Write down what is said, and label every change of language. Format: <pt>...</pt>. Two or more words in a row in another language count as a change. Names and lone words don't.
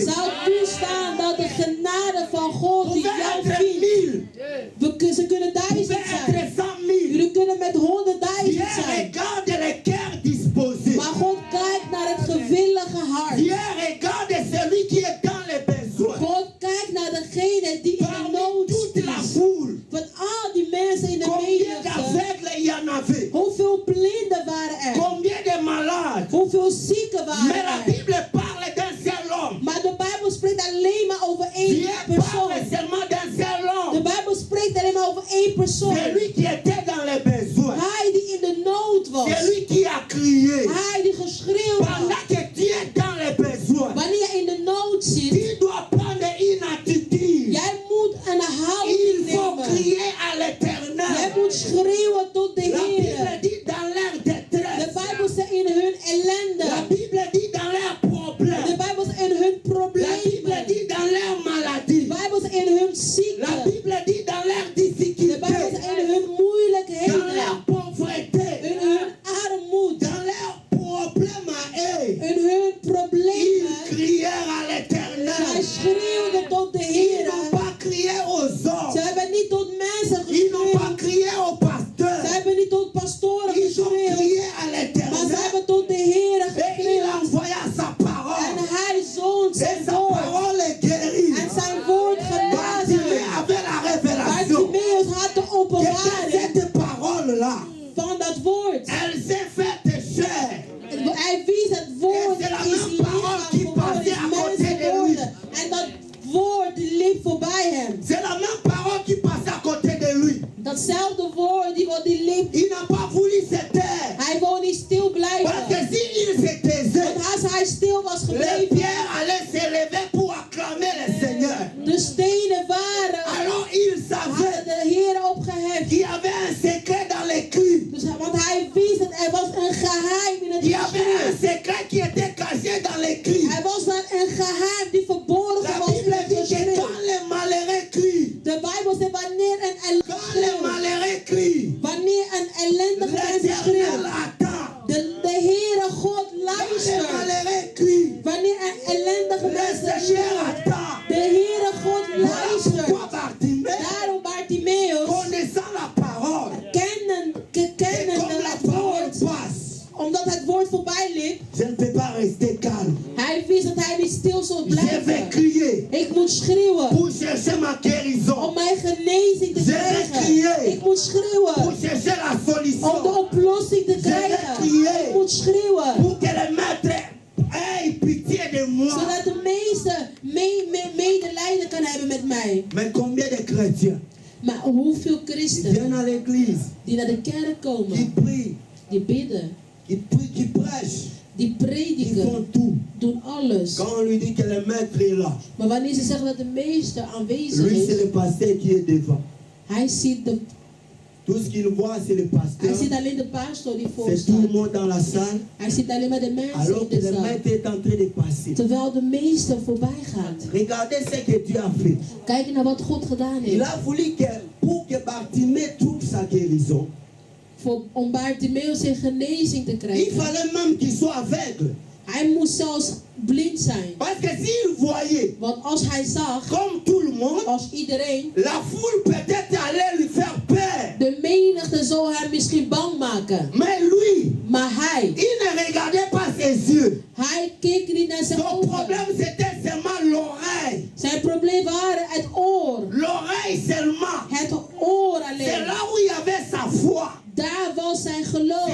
<nl>zou toestaan dat de genade van God</nl> <fr>Vous</fr> <nl>die</nl> <fr>pouvez</fr> <nl>jou</nl> <fr>être</fr> <nl>vindt.</nl> <fr>1000,</fr> <nl>Ze kunnen</nl> <fr>vous</fr> <nl>1000</nl> <fr>pouvez</fr> <nl>zijn.</nl> <fr>être 100 000.</fr> <nl>Jullie kunnen met 100.000</nl> <fr>Dieu</fr> <nl>zijn.</nl> <fr>regarde le cœur disposé.</fr> <nl>Maar God kijkt naar het gewillige hart.</nl> <fr>Dieu regarde celui qui est dans les besoins.</fr> <nl>God kijkt naar degene die in de</nl> <fr>Parmi</fr> <nl>nood</nl> <fr>toute la</fr> <nl>is.</nl> <fr>foule,</fr> <nl>Van al die mensen in de</nl> <fr>combien</fr> <nl>menigte,</nl> <fr>d'aveugles il y en avait?</fr> <nl>hoeveel blinden waren er?</nl> <fr>Combien de malades?</fr> <nl>Hoeveel zieken</nl> <fr>Mais</fr> <nl>waren</nl> <fr>la</fr> <nl>er?</nl> <fr>Bible parle d'un seul homme.</fr> <nl>Maar de Bijbel spreekt alleen maar over één</nl> <fr>Dieu</fr> <nl>persoon.</nl> <fr>parle seulement d'un seul</fr> <nl>De</nl> <fr>homme.</fr> <nl>Bijbel spreekt alleen maar over één persoon.</nl> <fr>Celui qui était dans les besoins.</fr> <nl>Hij die in de nood was.</nl> <fr>Celui qui a crié.</fr> <nl>Hij die geschreeuwd</nl> <fr>Pendant</fr> <nl>had.</nl> <fr>que tu es dans les besoins,</fr> <nl>Wanneer je in de nood zit,</nl> <fr>tu dois prendre une attitude.</fr> <nl>jij moet een houding</nl> <fr>Il faut</fr> <nl>nemen.</nl> <fr>crier à</fr> <nl>Jij</nl> <fr>l'Éternel.</fr> <nl>moet schreeuwen tot de</nl> <fr>La Bible</fr> <nl>Heer.</nl> <fr>dit dans leur</fr> <nl>De</nl> <fr>détresse.</fr> <nl>Bijbel zegt in hun</nl> <fr>La</fr> <nl>ellende.</nl> <fr>Bible dit dans leurs</fr> <nl>De</nl> <fr>problèmes.</fr> <nl>Bijbel zegt in hun</nl> <fr>La Bible</fr> <nl>problemen.</nl> <fr>dit dans leurs</fr> <nl>De</nl> <fr>maladies.</fr> <nl>Bijbel zegt in hun</nl> <fr>La</fr> <nl>ziekte.</nl> <fr>Bible dit dans leurs</fr> <nl>De Bijbel</nl> <fr>difficultés.</fr> <nl>zegt in hun</nl> <fr>Dans</fr> <nl>moeilijkheden.</nl> <fr>leur pauvreté.</fr> <nl>In hun armoede.</nl> <fr>Dans leurs problèmes à eux.</fr> <nl>In hun</nl> <fr>Ils</fr> <nl>problemen.</nl> <fr>crièrent à</fr> <nl>Zij</nl> <fr>l'Éternel.</fr> <nl>schreeuwden tot de</nl> <fr>Ils</fr> <nl>Heer.</nl> <fr>n'ont pas crié aux</fr> <nl>Ze</nl> <fr>hommes.</fr> <nl>hebben niet tot mensen</nl> <fr>Ils n'ont pas</fr> <nl>geschreeuwd.</nl> <fr>crié aux</fr> <nl>Ze</nl> <fr>pasteurs.</fr> <nl>hebben niet tot pastoren</nl> <fr>Ils ont</fr> <nl>geschreeuwd.</nl> <fr>crié à</fr> <nl>Maar ze</nl> <fr>l'Éternel.</fr> <nl>hebben tot de Heer</nl> <fr>Et il</fr> <nl>geschreeuwd.</nl> <fr>envoya sa</fr> <nl>En</nl> <fr>parole.</fr> <nl>hij zond</nl> <fr>Et</fr> <nl>zijn</nl> <fr>sa</fr> <nl>woord.</nl> <fr>parole est guérie.</fr> <nl>En zijn woord</nl> <fr>Bartimée</fr> <nl>genazen.</nl> <fr>avait la révélation.</fr> <nl>Bartimaeus had de</nl> <fr>Que</fr> <nl>openbaring</nl> <fr>cette parole-là,</fr> <nl>van dat woord.</nl> <fr>elle s'est faite chair.</fr> <nl>Hij wies het woord En</nl> <fr>c'est la</fr> <nl>is</nl> <fr>même parole</fr> <nl>lichaam</nl> <fr>qui</fr> <nl>geworden,</nl> <fr>passait</fr> <nl>is</nl> <fr>à côté</fr> <nl>mens</nl> <fr>de lui.</fr> <nl>geworden. En dat woord die liep voorbij hem.</nl> <fr>C'est la même parole qui passait à côté de lui.</fr> <nl>Datzelfde woord die liep.</nl> <fr>Il n'a pas voulu se taire.</fr> <nl>Hij wou niet stil</nl> <fr>Parce que</fr> <nl>blijven.</nl> <fr>s'il se taisait,</fr> <nl>Want als hij stil was</nl> <fr>les</fr> <nl>gebleven,</nl> <fr>pierres allaient se lever pour acclamer le Seigneur.</fr> <nl>de stenen waren,</nl> <fr>Alors il</fr> <nl>hadden</nl> <fr>savait</fr> <nl>de Heer opgeheft.</nl> <fr>qu'il y avait un secret dans l'écrit.</fr> <nl>Dus, want hij wist het, er was een geheim in het</nl> <fr>Il y avait un</fr> <nl>geschrift.</nl> <fr>secret qui était caché dans l'écrit.</fr> <nl>Er was daar een geheim die verborgen</nl> <fr>La</fr> <nl>was in</nl> <fr>Bible</fr> <nl>het</nl> <fr>dit que</fr> <nl>geschrift.</nl> <fr>quand les malheureux crient,</fr> <nl>De Bijbel zegt wanneer een</nl> <fr>quand les</fr> <nl>ellende,</nl> <fr>malheureux crient,</fr> <nl>wanneer een ellendige mens</nl> <fr>l'Éternel</fr> <nl>schreeuwt,</nl> <fr>attend.</fr> <nl>de Heere God</nl> <fr>Quand les</fr> <nl>luistert.</nl> <fr>malheureux crient,</fr> <nl>Wanneer een ellendige</nl> <fr>le</fr> <nl>mens</nl> <fr>Seigneur</fr> <nl>schreeuwt,</nl> <fr>attend.</fr> <nl>de Heere God</nl> <fr>Voilà</fr> <nl>luistert.</nl> <fr>pourquoi Bartimée,</fr> <nl>Daarom Bartimaeus,</nl> <fr>connaissant la parole, et</fr> <nl>kennen</nl> <fr>comme la</fr> <nl>het</nl> <fr>parole</fr> <nl>woord,</nl> <fr>passe,</fr> <nl>omdat het woord voorbij liep,</nl> <fr>je ne peux pas rester calme.</fr> <nl>hij wist dat hij niet stil zou</nl> <fr>Je vais</fr> <nl>blijven.</nl> <fr>crier</fr> <nl>Ik moet schreeuwen</nl> <fr>pour chercher ma guérison,</fr> <nl>om mijn genezing te</nl> <fr>Je vais</fr> <nl>krijgen.</nl> <fr>crier</fr> <nl>Ik moet</nl> <fr>pour</fr> <nl>schreeuwen</nl> <fr>chercher la</fr> <nl>om de</nl> <fr>solution,</fr> <nl>oplossing te</nl> <fr>vais</fr> <nl>krijgen.</nl> <fr>crier</fr> <nl>Ik moet schreeuwen</nl> <fr>pour que le maître ait pitié de moi.</fr> <nl>zodat de meester medelijden kan hebben met mij.</nl> <fr>Mais combien de chrétiens</fr> <nl>Maar hoeveel</nl> <fr>qui</fr> <nl>christenen</nl> <fr>viennent à l'église,</fr> <nl>die naar de kerk</nl> <fr>qui</fr> <nl>komen,</nl> <fr>prient,</fr> <nl>die bidden,</nl> <fr>qui prêchent,</fr> <nl>die</nl> <fr>qui</fr> <nl>prediken,</nl> <fr>font tout.</fr> <nl>doen alles.</nl> <fr>Quand on lui dit que le maître est là,</fr> <nl>Maar wanneer ze zeggen dat de meester aanwezig</nl> <fr>lui c'est</fr> <nl>is,</nl> <fr>le pasteur qui est devant.</fr> <nl>hij ziet</nl> <fr>Tout ce qu'il voit, c'est le</fr> <nl>Hij</nl> <fr>pasteur.</fr> <nl>ziet alleen de pastor die voor</nl> <fr>C'est tout le</fr> <nl>staat.</nl> <fr>monde dans la salle.</fr> <nl>Hij ziet alleen maar de mensen</nl> <fr>Alors</fr> <nl>in</nl> <fr>que</fr> <nl>de</nl> <fr>le</fr> <nl>zaal.</nl> <fr>maître est en train de passer.</fr> <nl>Terwijl de meester voorbij gaat.</nl> <fr>Regardez ce que Dieu a fait.</fr> <nl>Kijk naar wat God gedaan</nl> <fr>Il</fr> <nl>heeft.</nl> <fr>a voulu que pour que Bartimée trouve sa guérison,</fr> <nl>Om Bartimaeus zijn genezing te</nl> <fr>il</fr> <nl>krijgen.</nl> <fr>fallait même qu'il soit aveugle.</fr> <nl>Hij moest zelfs blind zijn.</nl> <fr>Parce que s'il voyait,</fr> <nl>Want als hij zag,</nl> <fr>comme tout le monde,</fr> <nl>als iedereen,</nl> <fr>la foule peut-être allait lui faire peur.</fr> <nl>de menigte zou hem misschien bang maken.</nl> <fr>Mais lui,</fr> <nl>Maar hij</nl> <fr>il ne regardait pas ses yeux.</fr> <nl>keek niet naar zijn</nl> <fr>Son</fr> <nl>ogen.</nl> <fr>problème, c'était seulement l'oreille.</fr> <nl>Zijn probleem waren het oor.</nl> <fr>L'oreille seulement.</fr> <nl>Het oor</nl> <fr>C'est</fr> <nl>alleen.</nl> <fr>là où il y avait sa foi.</fr> <nl>Daar was zijn</nl> <fr>C'est</fr> <nl>geloof.</nl>